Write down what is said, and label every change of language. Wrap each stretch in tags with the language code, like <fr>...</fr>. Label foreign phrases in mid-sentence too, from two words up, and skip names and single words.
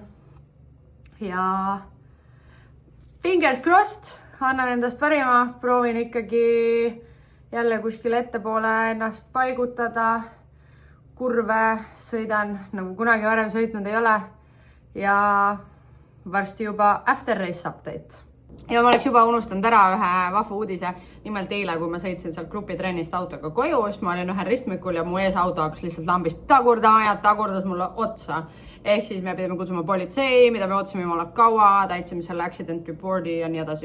<et>Ja</et> <en>fingers crossed,</en> <et>annan endast parima, proovin ikkagi jälle kuskil ettepoole ennast paigutada, kurve sõidan, nagu kunagi varem sõitnud ei ole ja varsti juba</et> <en>after race update.</en> <et>Ja ma oleks juba unustanud ära ühe vahva uudise. Nimelt eile, kui ma sõitsin sealt grupitrennist autoga koju, siis ma olin ühel ristmikul ja mu ees auto hakkas lihtsalt lambist tagurdama ja tagurdas mulle otsa. Ehk siis me pidime kutsuma politsei, mida me ootasime jumala kaua, täitsime selle</et> <en>accident reporti</en> <et>ja nii edasi.</et>